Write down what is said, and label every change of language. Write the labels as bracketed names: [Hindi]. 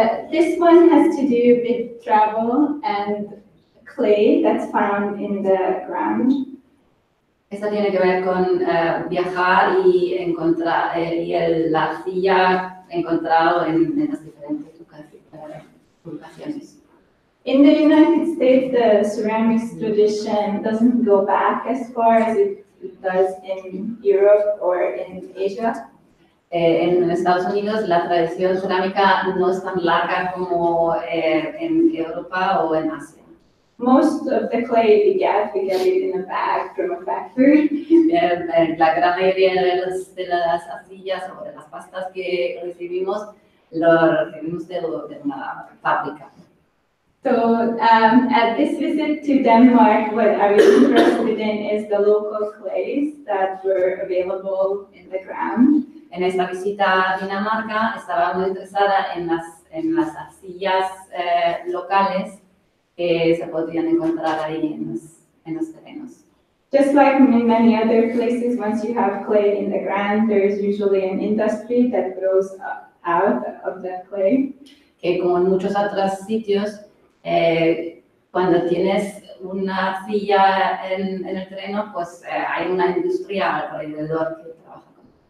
[English] This one has to do with travel and clay that's found in the ground. [Spanish] Esta tiene que ver con viajar y encontrar la arcilla encontrado en las diferentes ubicaciones. [English] In the United States, the ceramics tradition doesn't go back as far as it does in Europe or in Asia. [Spanish] En Estados Unidos la tradición cerámica no es tan larga como en Europa o en Asia. [English] Most of the clay we get it in a bag from a factory. [Spanish] La gran mayoría de las arcillas o de las pastas que recibimos lo recibimos de una fábrica. [English] So at this visit to Denmark, what I was interested in is the local clays that were available in the ground. [Spanish] En esta visita a Dinamarca estaba muy interesada en las arcillas locales que se podrían encontrar ahí en los terrenos. [English] Just like in many other places, once you have clay in the ground, there's usually an industry that grows out of that clay. [Spanish] Que como en muchos otros sitios, cuando tienes una arcilla en el terreno, pues hay una industria alrededor que trabaja con.